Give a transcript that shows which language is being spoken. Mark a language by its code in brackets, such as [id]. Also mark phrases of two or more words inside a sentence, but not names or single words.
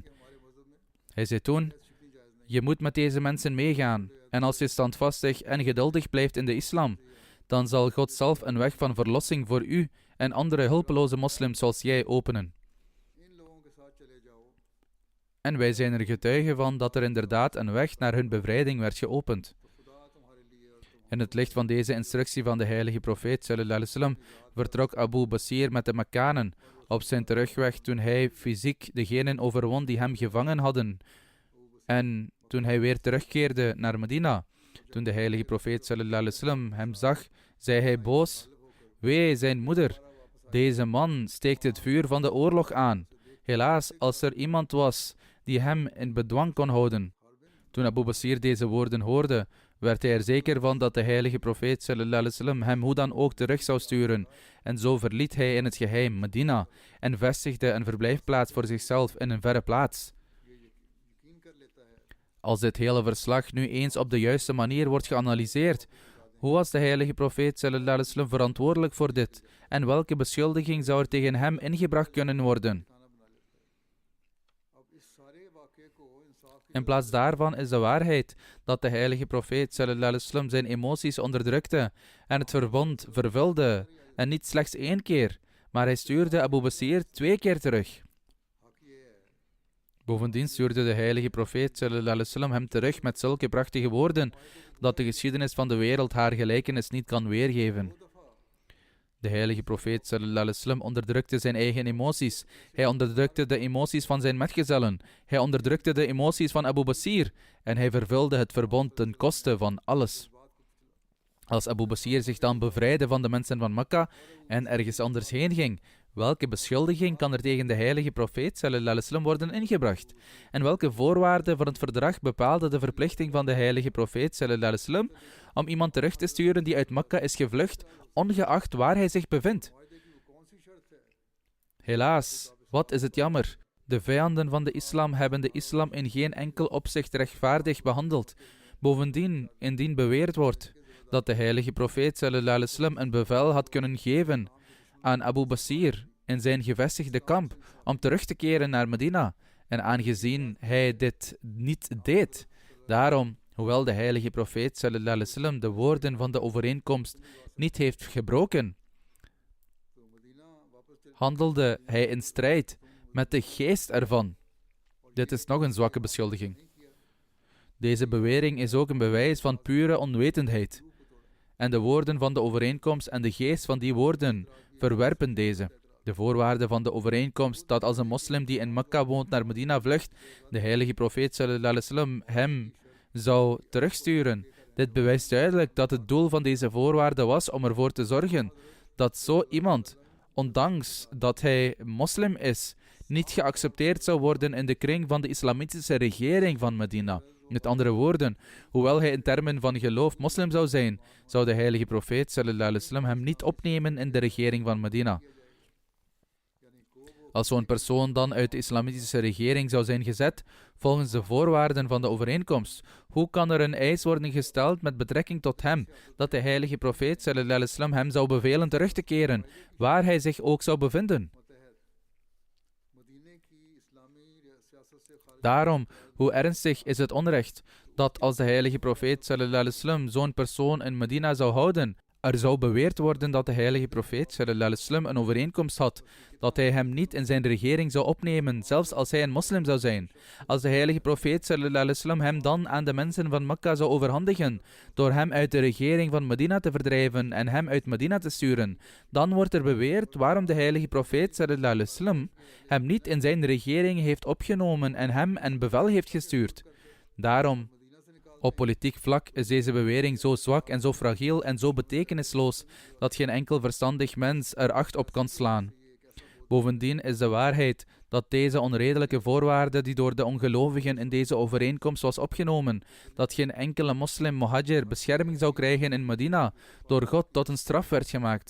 [nl] Hij zei toen: je moet met deze mensen meegaan, en als je standvastig en geduldig blijft in de islam, dan zal God zelf een weg van verlossing voor u en andere hulpeloze moslims zoals jij openen. En wij zijn er getuigen van dat er inderdaad een weg naar hun bevrijding werd geopend. In het licht van deze instructie van de heilige profeet [ar] صلى الله عليه وسلم [nl] vertrok Abu Basir met de Mekkanen op zijn terugweg toen hij fysiek degenen overwon die hem gevangen hadden. En toen hij weer terugkeerde naar Medina, toen de heilige profeet [ar] صلى الله عليه وسلم [nl] hem zag, zei hij boos: wee zijn moeder, deze man steekt het vuur van de oorlog aan. Helaas, als er iemand was die hem in bedwang kon houden. Toen Abu Basir deze woorden hoorde, werd hij er zeker van dat de heilige profeet [ar] صلى الله عليه وسلم [nl] hem hoe dan ook terug zou sturen. En zo verliet hij in het geheim Medina en vestigde een verblijfplaats voor zichzelf in een verre plaats. Als dit hele verslag nu eens op de juiste manier wordt geanalyseerd, hoe was de heilige profeet [ar] صلى الله عليه وسلم [nl] verantwoordelijk voor dit? En welke beschuldiging zou er tegen hem ingebracht kunnen worden? In plaats daarvan is de waarheid dat de heilige profeet [ar] صلى الله عليه وسلم [nl] zijn emoties onderdrukte en het verbond vervulde, en niet slechts 1 keer, maar hij stuurde Abu Basir 2 keer terug. Bovendien stuurde de heilige profeet [ar] صلى الله عليه وسلم [nl] hem terug met zulke prachtige woorden dat de geschiedenis van de wereld haar gelijkenis niet kan weergeven. De heilige profeet [ar] صلى الله عليه وسلم [nl] onderdrukte zijn eigen emoties. Hij onderdrukte de emoties van zijn metgezellen. Hij onderdrukte de emoties van Abu Basir. En hij vervulde het verbond ten koste van alles. Als Abu Basir zich dan bevrijdde van de mensen van Mekka en ergens anders heen ging, welke beschuldiging kan er tegen de heilige profeet [ar] صلى الله عليه وسلم [nl] worden ingebracht? En welke voorwaarden van het verdrag bepaalde de verplichting van de heilige profeet [ar] صلى الله عليه وسلم [nl] om iemand terug te sturen die uit Mekka is gevlucht, ongeacht waar hij zich bevindt? Helaas, wat is het jammer. De vijanden van de islam hebben de islam in geen enkel opzicht rechtvaardig behandeld. Bovendien, indien beweerd wordt dat de heilige profeet [ar] صلى الله عليه وسلم [nl] een bevel had kunnen geven aan Abu Basir in zijn gevestigde kamp om terug te keren naar Medina, en aangezien hij dit niet deed, daarom, hoewel de heilige profeet [ar] صلى الله عليه وسلم [nl] de woorden van de overeenkomst niet heeft gebroken, handelde hij in strijd met de geest ervan. Dit is nog een zwakke beschuldiging. Deze bewering is ook een bewijs van pure onwetendheid. En de woorden van de overeenkomst en de geest van die woorden verwerpen deze. De voorwaarde van de overeenkomst dat als een moslim die in Mekka woont naar Medina vlucht, de heilige profeet [ar] صلى الله عليه وسلم [nl] hem zou terugsturen. Dit bewijst duidelijk dat het doel van deze voorwaarde was om ervoor te zorgen dat zo iemand, ondanks dat hij moslim is, niet geaccepteerd zou worden in de kring van de islamitische regering van Medina. Met andere woorden, hoewel hij in termen van geloof moslim zou zijn, zou de heilige profeet [ar] صلى الله عليه وسلم [nl] hem niet opnemen in de regering van Medina. Als zo'n persoon dan uit de islamitische regering zou zijn gezet, volgens de voorwaarden van de overeenkomst, hoe kan er een eis worden gesteld met betrekking tot hem, dat de heilige profeet [ar] صلى الله عليه وسلم [nl] hem zou bevelen terug te keren, waar hij zich ook zou bevinden? Daarom, hoe ernstig is het onrecht dat als de heilige profeet [ar] صلى الله عليه وسلم [nl] zo'n persoon in Medina zou houden, er zou beweerd worden dat de heilige profeet [ar] صلى الله عليه وسلم [nl] een overeenkomst had, dat hij hem niet in zijn regering zou opnemen, zelfs als hij een moslim zou zijn. Als de heilige profeet [ar] صلى الله عليه وسلم [nl] hem dan aan de mensen van Mekka zou overhandigen, door hem uit de regering van Medina te verdrijven en hem uit Medina te sturen, dan wordt er beweerd waarom de heilige profeet [ar] صلى الله عليه وسلم [nl] hem niet in zijn regering heeft opgenomen en hem een bevel heeft gestuurd. Daarom, op politiek vlak is deze bewering zo zwak en zo fragiel en zo betekenisloos dat geen enkel verstandig mens er acht op kan slaan. Bovendien is de waarheid dat deze onredelijke voorwaarde die door de ongelovigen in deze overeenkomst was opgenomen, dat geen enkele moslim muhajir bescherming zou krijgen in Medina, door God tot een straf werd gemaakt.